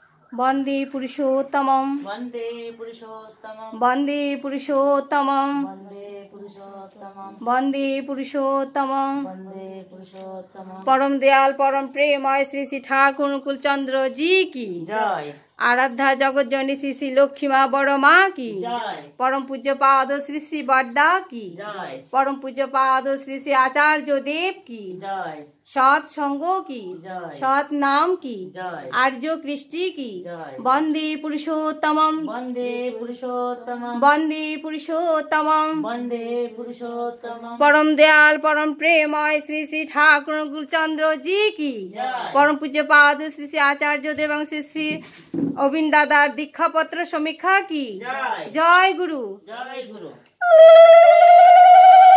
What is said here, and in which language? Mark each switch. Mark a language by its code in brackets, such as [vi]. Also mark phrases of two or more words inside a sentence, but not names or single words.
[sa] वंदे पुरुषोत्तमं वंदे पुरुषोत्तमं वंदे पुरुषोत्तमं वंदे पुरुषोत्तमं वंदे पुरुषोत्तमं वंदे पुरुषोत्तमं। [hi] परम दयाल परम प्रेममय श्री श्री ठाकुर अनुकूल चंद्र जी की जय। आराध्या जगत जननी श्री श्री लक्ष्मी माँ बड़ माँ की जय। परम पूज्य पाद श्री श्री बड्डा की जय। परम पूज्य पाद श्री श्री आचार्य देव की जय। सत संगों की जय। सत नाम की जय। आर्य कृष्टि की जय। [sa] वंदे पुरुषोत्तमं वंदे पुरुषोत्तमं वंदे पुरुषोत्तमं वंदे पुरुषोत्तमं। [hi] परम दयाल परम प्रेममय श्री श्री ठाकुर अनुकूल चंद्र जी की जय। परम पूज्य पाद श्री श्री आचार्य देव एवं श्री श्री अविंद दादा दीक्षा पत्र समीक्षा की जय। जय गुरु। जय गुरु।